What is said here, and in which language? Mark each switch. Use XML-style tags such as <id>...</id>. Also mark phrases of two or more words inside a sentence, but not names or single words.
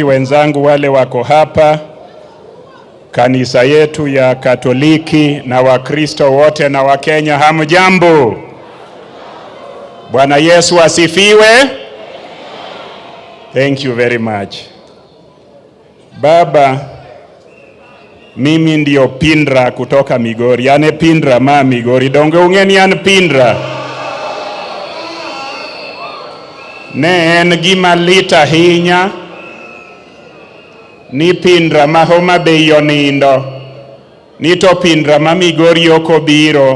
<sw>wenzangu wale wako hapa, kanisa yetu ya Katoliki na Wakristo wote na Wakenya, hamjambo? Bwana Yesu asifiwe.</sw> <en>Thank you very much.</en> <sw>Baba, mimi ndio Pindra kutoka Migori.</sw> <luo>Ane Pindra ma Migori. Donge ungeni an Pindra. Ne en gima lit ahinya ni Pindra ma Homa Bay onindo, ni to Pindra ma Migori ok obiro.</luo>